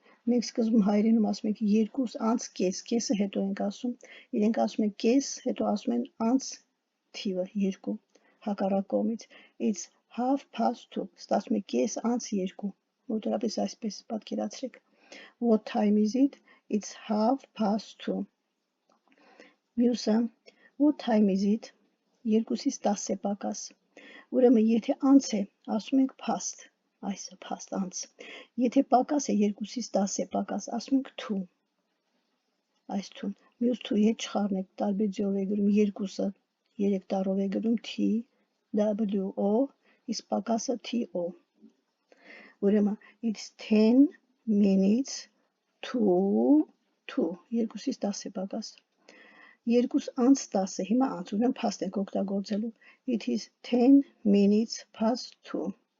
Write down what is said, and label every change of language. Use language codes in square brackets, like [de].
[hy] Մենք սկզբում հայերենում ասում ենք 2:30, կեսը հետո ենք ասում։ Իրենք ասում են կես, հետո ասում են անց թիվը 2 հակառակ կողմից։ [en] It's 2:30. [hy] Ստացվում է կես անց 2։ Մոտորապես այսպես պատկերացրեք։ [en] What time is it? It's 2:30. [hy] Մյուսը [en] What time is it? [hy] 2:10 է պակաս։ Ուրեմն եթե անց է, ասում ենք past։ Այսը past անց։ Եթե պակաս է 2:10 է պակաս, ասում ենք to։ Այս to-ն։ Մյուս to-ի հետ չխառնեք, տարբեր ձևով է գրում 2-ը 3 տառով է գրում T W-O, իսկ պակասը T-O։ Ուրեմն [en] it's 10 minutes to [hy] 2:10 է պակաս։ 2:10 հիմա անց ուրեմն past ենք օգտագործելու։ [en] It is 10 minutes past 2։